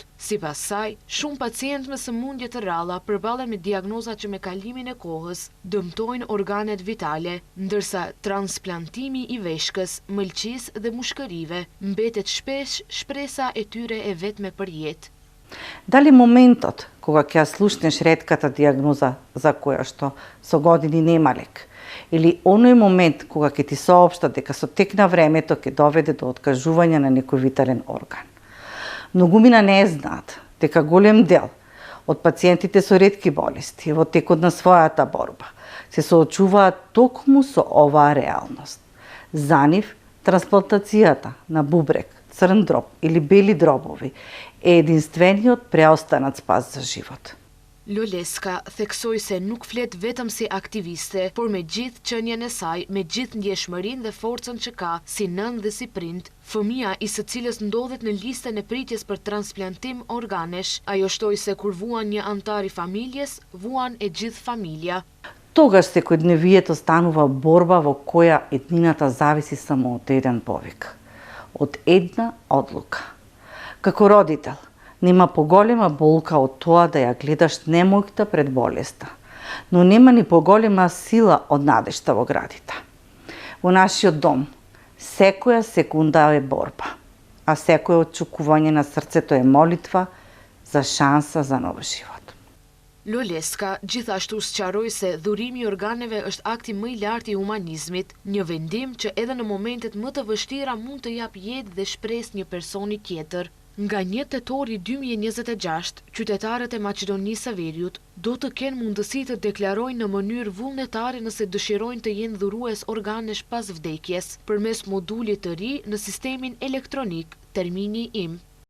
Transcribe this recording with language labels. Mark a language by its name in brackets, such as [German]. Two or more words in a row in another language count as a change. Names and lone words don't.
[Albanian] Sipas saj, shumë pacientë me sëmundje të rralla përballen me diagnoza që me kalimin e kohës dëmtojnë organet vitale, ndërsa transplantimi i veshkës, mëlçisë dhe mushkërive mbetet shpesh shpresa e tyre e vetme për jetë. [Macedonian] Дали моментот кога ќе ја слушнеш ретката диагноза за која што со години нема лек, или оној момент кога ќе ти соопштат дека со тек на времето ќе доведе до откажување на некој витален орган. Многумина не знаат дека голем дел од пациентите со ретки болести во текот на својата борба се соочуваат токму со оваа реалност. За нив, трансплантацијата на бубрек, црн дроб или бели дробови е единствениот преостанат спас за живот. [Albanian] Loleska theksoi se nuk flet vetëm si aktiviste, por me gjithë qënjen e saj, me gjithë ndjeshmërinë dhe forcën që ka, si nën dhe si prind, fëmia i së cilës ndodhet në listën e pritjes për transplantim organesh, ajo shtoi se kur vuan një antar i familjes, vuan e gjithë familja. [Macedonian] Тогаш секојдневието станува борба во која етнината зависи само од еден повик, од една одлука. Како родител, нема поголема болка од тоа да ја гледаш немојкта пред болеста, но нема ни поголема сила од надежта во градите. Во нашиот дом, секоја секунда е борба, а секој очекување на срцето е молитва за шанса за нов живот. [Albanian] Loleska gjithashtu sqaroi se dhurimi i organeve është akti më i lartë i humanizmit, një vendim që edhe në momentet më të vështira mund të jap jetë dhe shpresë një personi tjetër. Nga 1 tetori 2026, qytetarët e Maqedonisë së Veriut do të kenë mundësi të deklarojnë në mënyrë vullnetare nëse dëshirojnë të jenë dhurues organesh pas vdekjes, përmes modulit të ri në sistemin elektronik, termini IM.